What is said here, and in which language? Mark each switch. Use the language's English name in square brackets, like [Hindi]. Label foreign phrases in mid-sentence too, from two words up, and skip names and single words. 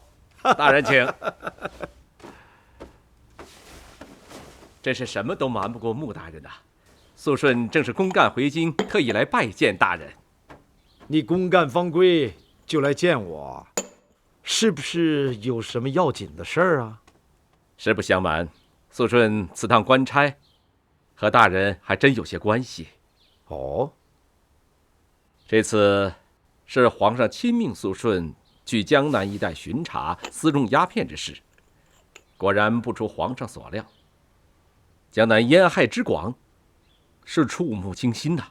[Chinese] 大人請。真是什麼都瞞不過穆大人吶。肃順正是公幹回京，特意來拜見大人。你公干方归就来見我，是不是有什麼要緊的事兒啊？實不相瞞，肅順此趟官差和大人還真有些關係。哦，這次是皇上親命肅順去江南一帶巡查私種鴉片之事，果然不出皇上所料，江南煙害之廣，是觸目驚心吶。